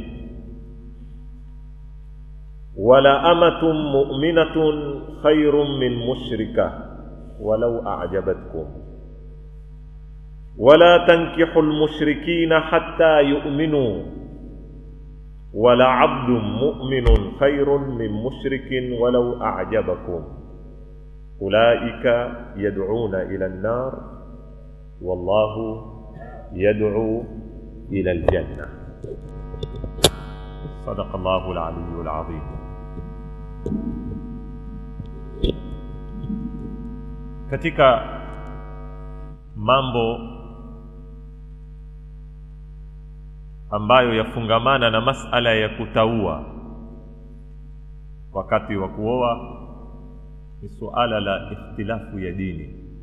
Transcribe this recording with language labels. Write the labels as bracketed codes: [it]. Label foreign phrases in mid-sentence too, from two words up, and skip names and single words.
[ar] ولا أمة مؤمنة خير من مشركة ولو أعجبتكم ولا تنكحوا المشركين حتى يؤمنوا ولا عبد مؤمن خير من مشرك ولو أعجبكم أولئك يدعون إلى النار والله يدعو إلى الجنة. صدق الله العلي العظيم. [sw] Katika mambo ambayo yafungamana na masala ya kutaua wakati wa kuoa ni suala la ikhtilafu ya dini.